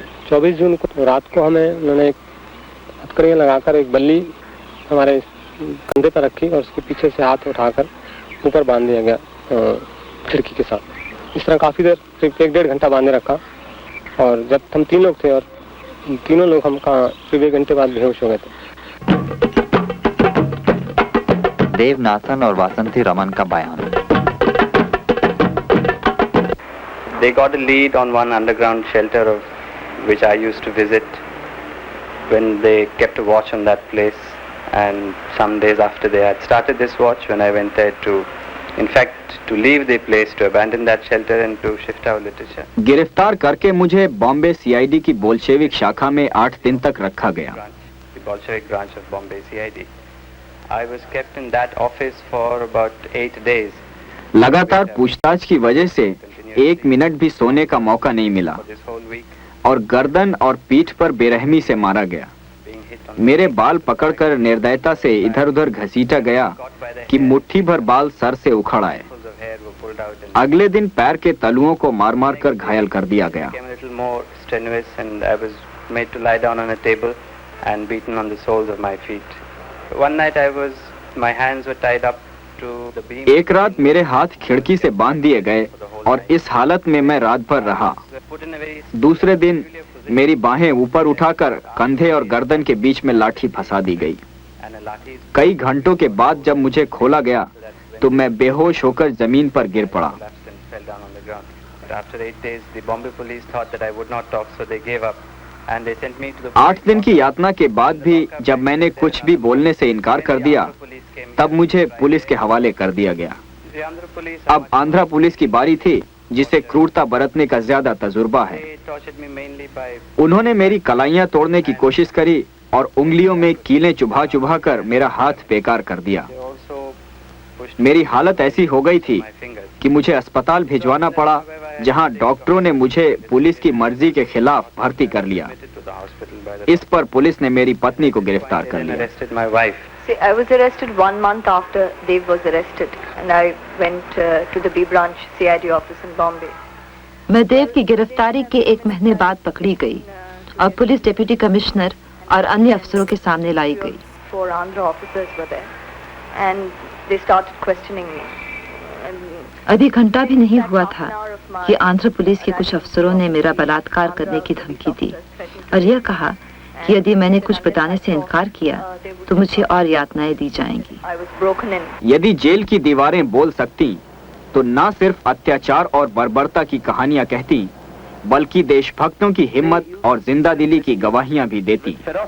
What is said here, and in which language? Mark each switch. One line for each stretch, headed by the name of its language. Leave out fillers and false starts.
Hindi: 24 जून को रात को हमें उन्होंने हथकड़ियाँ लगाकर एक बल्ली हमारे कंधे पर रखी और उसके पीछे से हाथ उठाकर ऊपर बांध दिया गया खिड़की के साथ। इस तरह काफ़ी देर, करीब 1-1.5 घंटा बांधे रखा। और जब हम 3 लोग थे और तीनों लोग हम करीब 1 घंटे बाद बेहोश हो गए थे। देवनाथन और वासंती रमन का बयान।
English: They got a lead on one underground shelter of which I used to visit when they kept a watch on that place, and some days after they had started this watch, when I went there to, in fact, to leave the place, to abandon that shelter and to shift our literature.
Hindi: गिरफ्तार करके मुझे Bombay CID की Bolshevik शाखा में 8 दिन तक रखा गया।
English: The Bolshevik branch of Bombay CID. I was kept in that office for about 8 days.
Hindi: लगातार पूछताछ की वजह से 1 मिनट भी सोने का मौका नहीं मिला और गर्दन और पीठ पर बेरहमी से मारा गया। मेरे बाल पकड़कर निर्दयता से इधर उधर घसीटा गया कि मुट्ठी भर बाल सर से उखड़ आए। अगले दिन पैर के तलुओं को मार मार कर घायल कर दिया गया।
English: And beaten on the soles of my feet. One night my hands were tied up to the beam.
Hindi: एक रात मेरे हाथ खिड़की से बांध दिए गए और इस हालत में मैं रात भर रहा।
English: Put in a very
Hindi: दूसरे दिन मेरी बाहें ऊपर उठाकर कंधे और गर्दन के बीच में लाठी फंसा दी गई।
English: and a lathi is
Hindi: कई घंटों के बाद जब मुझे खोला गया तो मैं बेहोश होकर जमीन पर गिर पड़ा।
English: collapsed and fell down on the ground. But after 8 days, the Bombay police thought that I would not talk, so they gave up and they sent me to the.
Hindi: 8 दिन की यातना के बाद भी जब मैंने कुछ भी बोलने से इनकार कर दिया तब मुझे पुलिस के हवाले कर दिया गया।
English: The Andhra police.
Hindi: अब आंध्रा पुलिस की बारी थी जिसे क्रूरता बरतने का ज्यादा तजुर्बा है।
English: They tortured me mainly by.
Hindi: उन्होंने मेरी कलाइयां तोड़ने की कोशिश करी और उंगलियों में कीलें चुभा चुभा कर मेरा हाथ बेकार कर दिया।
English: They also pushed
Hindi: मेरी हालत ऐसी हो गई थी
English: my fingers.
Hindi: कि मुझे अस्पताल भिजवाना पड़ा जहां डॉक्टरों ने मुझे पुलिस की मर्जी के खिलाफ भर्ती कर लिया।
English: Admitted to the hospital by the.
Hindi: इस पर पुलिस ने मेरी पत्नी को गिरफ्तार कर
English: Then
Hindi: लिया।
English: arrested my wife. See, I was arrested 1 month after Dev was arrested, and I went to the B branch CID office in Bombay.
Hindi: मैं देव की गिरफ्तारी के 1 महीने बाद पकड़ी गई और पुलिस डिप्टी कमिश्नर और अन्य अफसरों के सामने लाई गई।
English: 4 Andhra officers were there, and they started questioning me.
Hindi: अभी घंटा भी नहीं हुआ था कि आंध्र पुलिस के कुछ अफसरों ने मेरा बलात्कार करने की धमकी दी और यह कहा कि यदि मैंने कुछ बताने से इनकार किया तो मुझे और यातनाएं दी जाएंगी।
English: I was broken in.
Hindi: यदि जेल की दीवारें बोल सकती तो न सिर्फ अत्याचार और बर्बरता की कहानियां कहती बल्कि देशभक्तों की हिम्मत और जिंदा दिली की गवाहियां भी देती।